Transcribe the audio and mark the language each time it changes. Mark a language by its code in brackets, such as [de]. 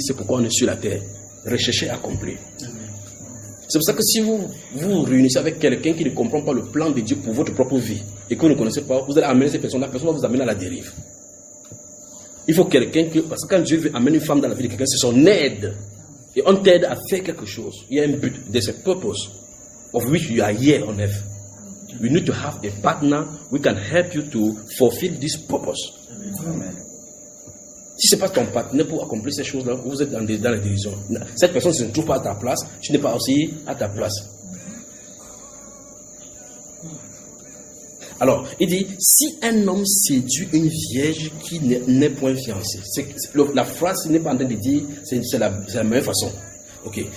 [fr] C'est pourquoi on est sur la terre. Rechercher à accomplir. C'est pour ça que si vous vous réunissez avec quelqu'un qui ne comprend pas le plan de Dieu pour votre propre vie et que vous ne connaissez pas, vous allez amener cette personne, la personne va vous amener à la dérive. Il faut quelqu'un parce que quand Dieu veut amener une femme dans la vie de quelqu'un, c'est son aide. Et on t'aide à faire quelque chose. Il y a un but. [en] There's a purpose of which you are here on earth. We need to have a partner who can help you to fulfill this purpose. Amen. [fr] Si ce n'est pas ton partenaire pour accomplir ces choses-là, vous êtes dans la division. Cette personne ne se trouve pas à ta place, tu n'es pas aussi à ta place. Alors, il dit, si un homme séduit une vierge qui n'est point fiancée, la phrase n'est pas en train de dire, c'est la meilleure façon. Ok.